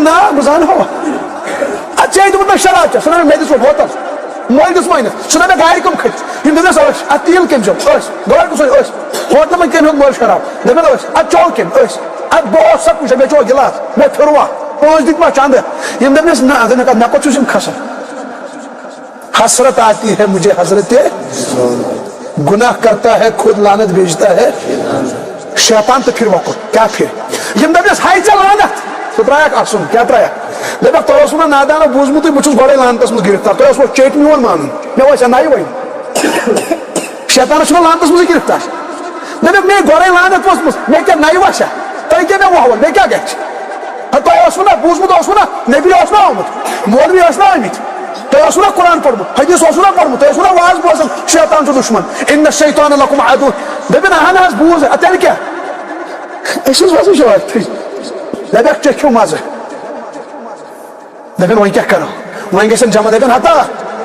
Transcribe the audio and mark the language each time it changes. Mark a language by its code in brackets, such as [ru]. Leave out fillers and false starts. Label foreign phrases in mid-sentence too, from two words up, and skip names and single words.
[ks] نا بہٕ زانہو ادٕ ژےٚ دوٚپُتھ مےٚ شراب چےٚ سُہ دپکھ مےٚ دِژ بوتل مٲلۍ دِژ مٲنِتھ سُہ دپکھ گاڑِ کٕم کھٔتۍ یِم دپیس ٲسۍ اتھ تیٖل کٔمۍ چھُ ٲسۍ گٲڑۍ کُس ٲسۍ ہوٹلہٕ منٛز کٔمۍ ہیوٚت مٲلۍ شراب دپن ٲسۍ ادٕ چوٚو کٔمۍ ٲسۍ ادٕ بہٕ اوسُس سا کُنہِ جاے مےٚ چوٚو گِلاس مےٚ پھِروا پونٛسہٕ دِتۍ ما چندٕ یِم دپنس نہ دپکھ مےٚ کوٚت چھُس یِم کھسان [ur] حسرت آتی ہے مجھے حضرت گناہ کرتا ہے خود لعنت بھیجتا ہے شیطان تو پھر وقت کیا پھر [ks] یم دپیس ہاے ژےٚ لعنت سُہ ترٛایکھ اَسُن کیٛاہ ترٛایکھ دپکھ تۄہہِ اوسوٕ نا نادانو بوٗزمُتٕے بہٕ چھُس گۄڈے لعنتس منٛز گرفتار تۄہہِ اوسوٕ چیٚٹۍ میون مانُن مےٚ وٲژ نَیہِ وۄنۍ شیطانس چھُنہ لعنتس منٛزٕے گرفتار دپکھ مےٚ گۄڈے لعنت ؤژھمٕژ مےٚ کیٛاہ نَیہِ وسیا تۄہہِ کیٛاہ مےٚ وۄہوٕ مےٚ کیٛاہ گژھِ تۄہہِ اوسوٕ نا بوٗزمُت اوسوٕ نا نبی اوس نا آمُت مولوی ٲسۍ نا آمٕتۍ تۄہہِ اوسوٕ نا قرآن پوٚرمُت حدیث اوسوٕ نا پوٚرمُت تۄہہِ اوسوٕ نا واز بوزان شیطان چھُ دُشمن [ar] اِنَّ الشیطان لَکُم عدوٌ [ks] دپن اہن حظ بوٗز تیٚلہِ کیٛاہ أسۍ حظ وسو شوارتھٕے دپکھ چکھِو مزٕ دپن وۄنۍ کیٛاہ کرو وۄنۍ گژھن جمع دپن ہتا